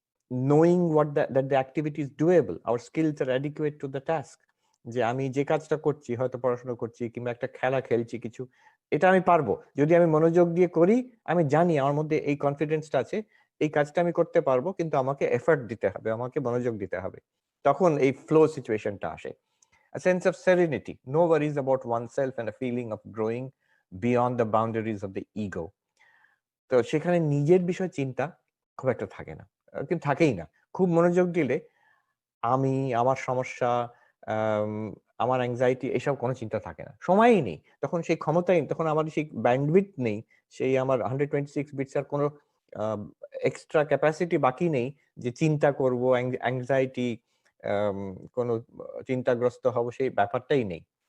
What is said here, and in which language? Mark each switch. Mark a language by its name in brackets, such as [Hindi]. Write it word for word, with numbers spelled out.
[English] knowing what that the activity is doable, our skills are adequate to the task, [Bangla] যে আমি যে কাজটা করছি, হয়তো পড়াশোনা করছি কিংবা একটা খেলা খেলছি কিছু, এটা আমি পারবো যদি আমি মনোযোগ দিয়ে করি। আমি জানি আমার মধ্যে এই কনফিডেন্সটা আছে, এই কাজটা আমি করতে পারবো, কিন্তু আমাকে এফার্ট দিতে হবে, আমাকে মনোযোগ দিতে হবে, তখন এই ফ্লো সিচুয়েশনটা আসে। [English] A sense of serenity, no worries about oneself, and a feeling of growing beyond the boundaries of the ego. [Bangla] তো সেখানে নিজের বিষয়ে চিন্তা খুব একটা থাকে না, আহ, কিন্তু থাকেই না। খুব মনোযোগ দিলে আমি, আমার সমস্যা, আম, আমার অ্যাংজাইটি, এসব কোনো চিন্তা থাকে না, সময়ই নেই, তখন সেই ক্ষমতাই, তখন আমার সেই ব্যান্ডউইথ নেই, সেই আমার [English] hundred twenty six bits [Bangla] আর কোনো এক্সট্রা ক্যাপাসিটি বাকি নেই যে চিন্তা করব, অ্যাংজাইটি, কোনো চিন্তাগ্রস্ত হব, সেই ব্যাপারটাই নেই।